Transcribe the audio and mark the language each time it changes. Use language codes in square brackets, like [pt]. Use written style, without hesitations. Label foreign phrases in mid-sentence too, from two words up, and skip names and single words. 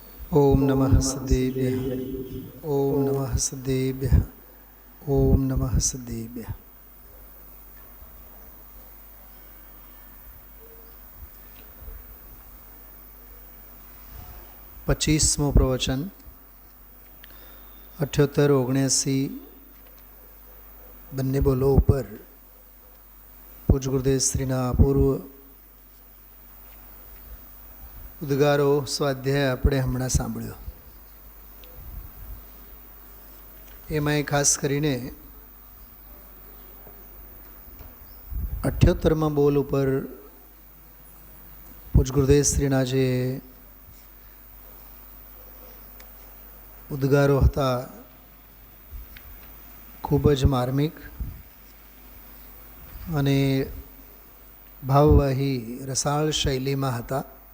[sa] ओम नमः सदेभ्यः। ओम नमः सदेभ्यः। ओम नमः सदेभ्यः। [gu] પચ્ચીસમો પ્રવચન 78-79 બંને બોલો ઉપર પૂજ ગુરુદેવ શ્રીના અપૂર્વ ઉદ્ગારો સ્વાધ્યાય આપણે હમણાં સાંભળ્યો. એમાં ખાસ કરીને 78મા બોલ ઉપર પૂજ ગુરુદેવ શ્રીના જે ઉદ્ગારો હતા ખૂબ જ માર્મિક અને ભાવવાહી રસાળ શૈલીમાં હતા.